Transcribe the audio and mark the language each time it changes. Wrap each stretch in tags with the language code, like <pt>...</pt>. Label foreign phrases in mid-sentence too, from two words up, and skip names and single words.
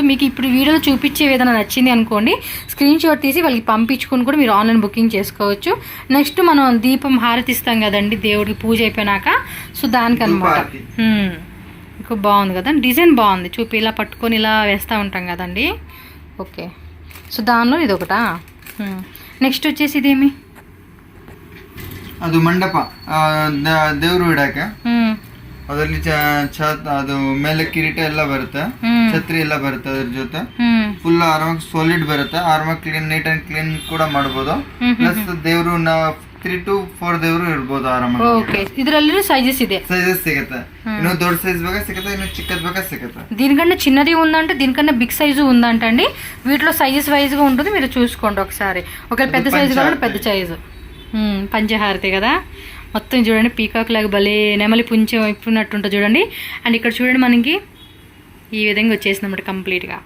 <te>మీకు ఇప్పుడు వీడియోలో చూపించే ఏదైనా నచ్చింది అనుకోండి,</te> <en>screen shot</en> <te>తీసి వాళ్ళకి పంపించుకొని కూడా మీరు</te> <en>online booking</en> <te>చేసుకోవచ్చు. నెక్స్ట్ మనం దీపం హారతి ఇస్తాం కదండి దేవుడికి పూజ అయిపోయినాక, సో దానికనమాట. ఇంకా బాగుంది కదా డిజైన్, బాగుంది. చూపి ఇలా పట్టుకొని ఇలా వేస్తూ ఉంటాం కదండి.</te> <en>okay so</en> <te>దానిలో ఇది ఒకటా. నెక్స్ట్ వచ్చేసి ఇదేమి?</te> <kn>ಅದು ಮಂಡಪ, ದೇವರು ಇಡಾಕ ಅದರಲ್ಲಿ ಅದು ಮೇಲೆ ಕಿರೀಟ ಎಲ್ಲ ಬರುತ್ತೆ, ಛತ್ರಿ ಎಲ್ಲ ಬರುತ್ತೆ, ಅದ್ರ ಜೊತೆ ಫುಲ್ ಆರಾಮಾಗಿ ಸಾಲಿಡ್ ಬರುತ್ತೆ. ಆರಾಮಾಗಿ ಕ್ಲೀನ್,</kn> <en>neat and clean</en> <kn>ಕೂಡ ಮಾಡಬಹುದು. ಪ್ಲಸ್ ದೇವರು 3 to 4 ದೇವರು ಇರ್ಬೋದು ಆರಾಮಾಗಿ. ಓಕೆ ಇದರಲ್ಲಿ ಸೈಜಸ್ ಇದೆ, ಸೈಜಸ್ ಸಿಗುತ್ತೆ. ಇನ್ನು ದೊಡ್ಡ ಸೈಜ್ ಬೇಕಾ ಸಿಗುತ್ತೆ, ಇನ್ನು ಚಿಕ್ಕದ್ ಬೇಕಾ ಸಿಗುತ್ತೆ.</kn> <te>దీనికన్నా చిన్నది ఉందంటే దీనికన్నా</te> <en>big size</en> <te>ఉందంటండి. వీటిలో</te> <en>sizes wise</en> <te>గా ఉంటుంది, మీరు చూసుకోండి ఒకసారి. ఒకవేళ పెద్ద సైజు కావాలంటే పెద్ద సైజు. పంచహారతి కదా, మొత్తం చూడండి పీకాక్ లాగా భలే నెమలి పుంచె ఇప్పుడున్నట్టుంటుంది చూడండి. అండ్ ఇక్కడ చూడండి మనకి ఈ విధంగా వచ్చేసింది అన్నమాట కంప్లీట్గా.</te>